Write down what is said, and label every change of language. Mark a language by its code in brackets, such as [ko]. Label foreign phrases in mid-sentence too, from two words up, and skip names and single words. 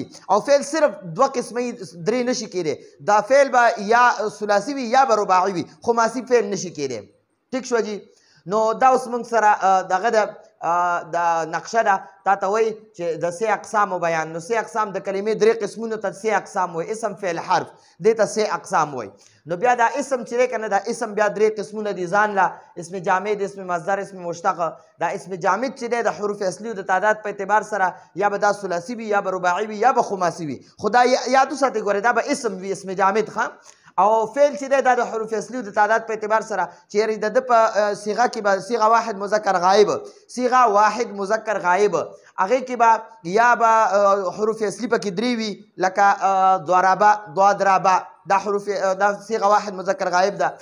[ps] او فعل صرف دوه قسمه درې نشي کېدی، دا فعل به یا ثلاثي وي یا به رباعي وي، خماسي فعل نشي کېدی. ٹھیک شو جی. نو دا اوس موږ سره دغه د نقشه ده تا ته وایي چې د سه اقسامو بیان. نو سه اقسام د کلمې درې قسمونو ته سه اقسام وایي، اسم فعل حرف دې ته سه اقسام وایي. نو بیا دا اسم چې دی که نه دا اسم بیا درې قسمونه دي ځان له، اسم جامد، اسم مصدر، اسم مشتق. دا اسم جامد چې دی د حروف اصلي او د تعداد په اعتبار سره یا به دا ثلاثي وي یا به رباعي وي یا به خماسي وي. خو دا یاد وساتئ ګورئ دا به اسم وي، اسم جامد ښه. او فعل چې دی دا د حروف اصلي او د تعداد په اعتبار سره چیرې د ده په صیغه کې به صیغه واحد مذکر غایب، صیغه واحد مذکر غایب، هغې کې به یا به حروف اصلي پکې درې وي لکه ضربه، ضربه، دا حروف دا صیغه واحد مذکر غایب ده.